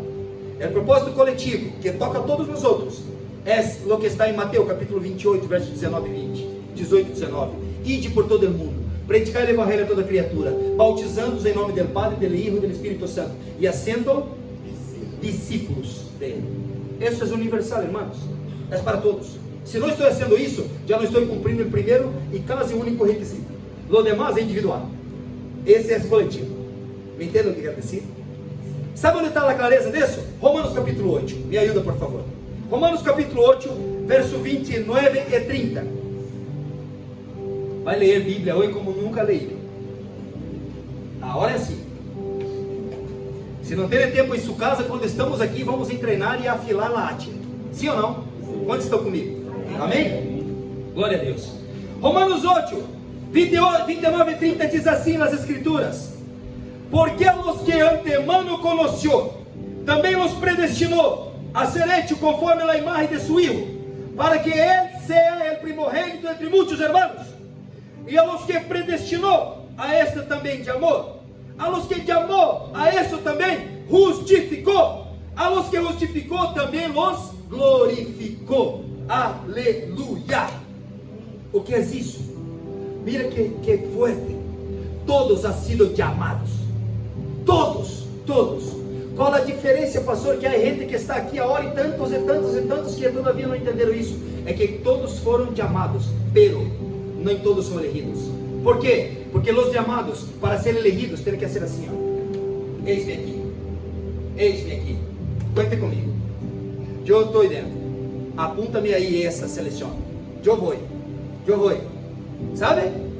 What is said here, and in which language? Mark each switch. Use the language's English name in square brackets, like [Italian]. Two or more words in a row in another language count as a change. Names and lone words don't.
[Portuguese] O propósito coletivo, que toca a todos nós outros, é o que está em Mateus capítulo 28, versos 19 e 20, 18 e 19. Ide por todo o mundo, predicar o evangelho a toda criatura, bautizando-os em nome do Padre, do Filho e do Espírito Santo, e sendo discípulos de Él. [Spanish] Eso es universal, hermanos. Es para todos. Si no estoy haciendo eso, ya no estoy cumpliendo el primero y casi único requisito. Lo demás es individual. [Portuguese] Esse é coletivo. Me entende o que quer dizer? Sabe onde está a clareza disso? Romanos capítulo 8. Me ajuda, por favor. Romanos capítulo 8, verso 29 e 30. Vai ler Bíblia hoje como nunca leí. Agora sim. Se não tem tempo em sua casa, quando estamos aqui, vamos treinar e afilar a arte. Sim ou não? Quantos estão comigo? Amém? Glória a Deus. Romanos 8, 29 e 30 diz assim nas Escrituras: porque os que [Spanish] antemano conoció, [Portuguese] também os predestinou [Spanish] a ser hecho conforme a imagem de su Hijo, para que Él sea el primogénito entre muchos hermanos. E a los que predestinou, a este também llamó. A los que llamó, a esto também justificou. A los que justificou, também los glorificou. [Portuguese] Aleluia. O que é isso? [Spanish] Mira que fuerte. Todos han sido llamados. Todos. [Portuguese] Qual a diferença, pastor? Que há gente que está aqui agora e tantos que todavia não entenderam isso. É que todos foram chamados, pero nem todos são elegidos. ¿Por quê? Porque os chamados para ser elegidos têm que ser assim, ó. Eis-me aqui, cuente comigo, eu estou dentro, apunta-me aí essa seleção, eu vou, sabe?